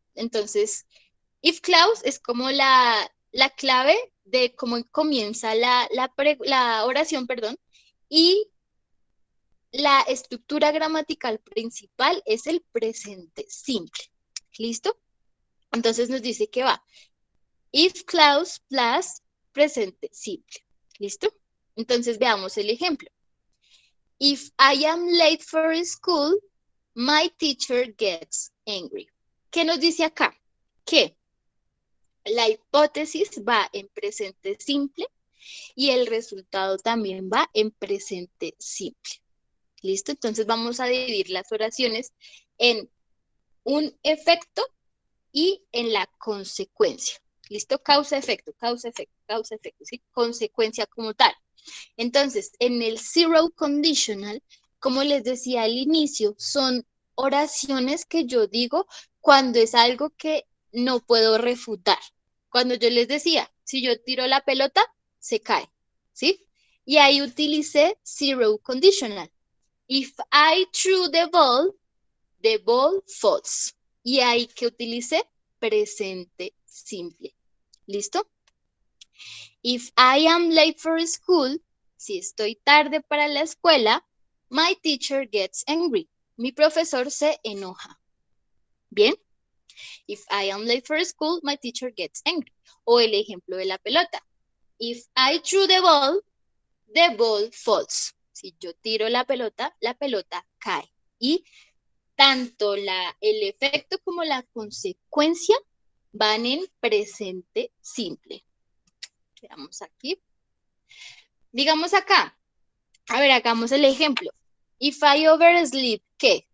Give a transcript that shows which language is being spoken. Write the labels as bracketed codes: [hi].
[es] Entonces, if clause es como la clave de cómo comienza la oración, perdón, y la estructura gramatical principal es el presente simple. ¿Listo? Entonces nos dice que va if clause plus presente simple. ¿Listo? Entonces veamos el ejemplo. [en] If I am late for school, my teacher gets angry. [es] ¿Qué nos dice acá? Que la hipótesis va en presente simple y el resultado también va en presente simple. ¿Listo? Entonces vamos a dividir las oraciones en un efecto y en la consecuencia. ¿Listo? Causa, efecto, causa, efecto, causa, efecto, ¿sí? Consecuencia como tal. Entonces, en el zero conditional, como les decía al inicio, son oraciones que yo digo cuando es algo que no puedo refutar. Cuando yo les decía, si yo tiro la pelota, se cae, ¿sí? Y ahí utilicé zero conditional. [en] If I threw the ball falls. [es] Y ahí que utilicé presente simple. ¿Listo? [en] If I am late for school, [es] si estoy tarde para la escuela, [en] my teacher gets angry. [es] Mi profesor se enoja. ¿Bien? [en] If I am late for school, my teacher gets angry. [es] O el ejemplo de la pelota. [en] If I threw the ball falls. [es] Si yo tiro la pelota cae. Y tanto el efecto como la consecuencia van en presente simple. Veamos aquí. Digamos acá. A ver, hagamos el ejemplo. [en] If I oversleep, [es] ¿qué?